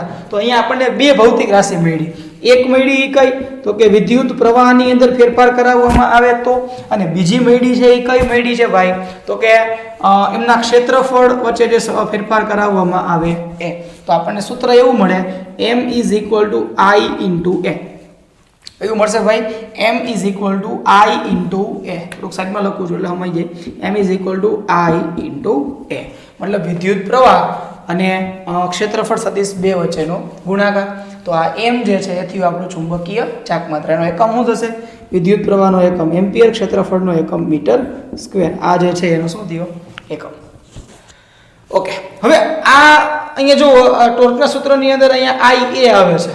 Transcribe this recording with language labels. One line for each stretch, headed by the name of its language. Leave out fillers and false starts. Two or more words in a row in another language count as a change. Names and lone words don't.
Gujarati: તો અહીંયા આપણને બે ભૌતિક રાશિ મળી. એક મળી કઈ તો કે વિદ્યુત પ્રવાહની અંદર ફેરફાર કરાવવામાં આવે તો, અને બીજી મળી છે એ કઈ મળી છે ભાઈ તો કે એમના ક્ષેત્રફળ વચ્ચે જે ફેરફાર કરાવવામાં આવે એ. તો આપણને સૂત્ર એવું મળે m = I × a. એવું મળશે ભાઈ m = I × a. થોડુંક સાઈડમાં લખું છું એટલે સમજી જાય. m = I × a મતલબ વિદ્યુત પ્રવાહ અને ક્ષેત્રફળ સદિશ બે વચ્ચેનો ગુણાકાર. તો આ m જે છે એ થયું આપણું ચુંબકીય ચાક માત્રા. એનો એકમ શું થશે? વિદ્યુત પ્રવાહનો એકમ એમ્પિયર, ક્ષેત્રફળનો એકમ
English: metre square.
Gujarati: આ જે છે એનો શું થયો? એકમ. ઓકે, હવે આ અહીંયા જો ટોર્કના સૂત્રની અંદર અહીંયા IA આવે છે.